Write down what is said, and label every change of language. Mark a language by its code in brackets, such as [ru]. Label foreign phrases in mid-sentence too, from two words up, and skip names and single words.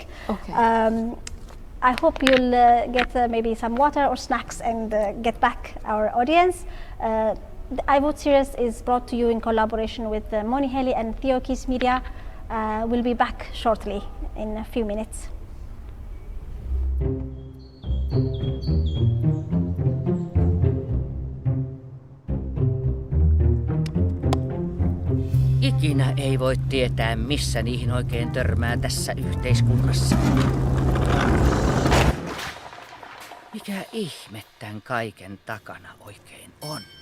[en] Okay. I hope you'll get maybe some water or snacks and get back our audience. The iVote series is brought to you in collaboration with Moniheli and Theo Media. We'll be back shortly in a few minutes. [fi] Ikinä ei voi tietää, missä niihin oikein törmää tässä yhteiskunnassa. Mikä ihme tän kaiken takana oikein on?